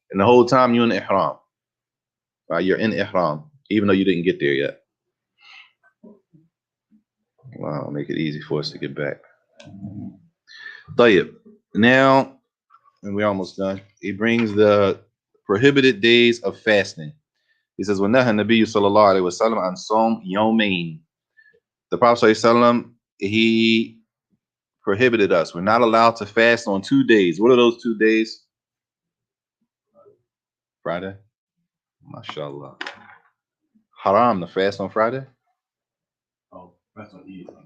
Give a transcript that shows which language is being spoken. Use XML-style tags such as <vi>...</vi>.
<en>And the whole time you're in Ihram, right? You're in Ihram, even though you didn't get there yet. Wow, I'll make it easy for us to get back.</en> <ar>طيب.</ar> <en>Now, and we're almost done. He brings the prohibited days of fasting. He says,</en> <ar>وَنَهَى النَّبِيُّ صَلَّى اللَّهُ عَلَيْهِ وَسَلَّمَ عَنْ صَوْمِ يَوْمَيْنِ.</ar> <en>The Prophet ﷺ, he prohibited us. We're not allowed to fast on 2 days. What are those 2 days? Friday? MashaAllah. haram to fast on Friday? Oh, that's on Eid.</en>